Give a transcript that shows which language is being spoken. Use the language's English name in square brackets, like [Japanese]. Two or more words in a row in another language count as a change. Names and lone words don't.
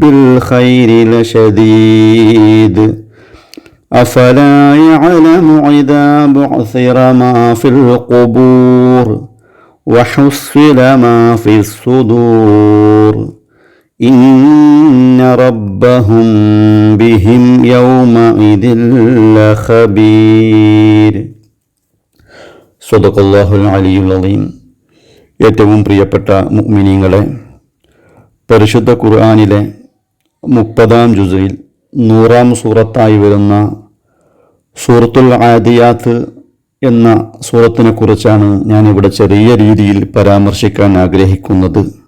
[Arabic] الخير لشديد أفلا يعلم إذا بعثر ما في القبور وحصل ما في الصدور إن ربهم بهم يومئذ لخبير. صدق الله العلي العظيم. [Malayalam] ഏറ്റവും പ്രിയപ്പെട്ട മുഅ്മിനീങ്ങളെ, പരിശുദ്ധ ഖുർആനിലെ 30-ാം ജുസിൽ 100-ാം സൂറത്തായി വരുന്ന സൂറത്തുൽ ആദിയാത്ത് എന്ന സൂറത്തിനെ കുറിച്ചാണ് ഞാനിവിടെ ചെറിയ രീതിയിൽ പരാമർശിക്കാൻ ആഗ്രഹിക്കുന്നത്.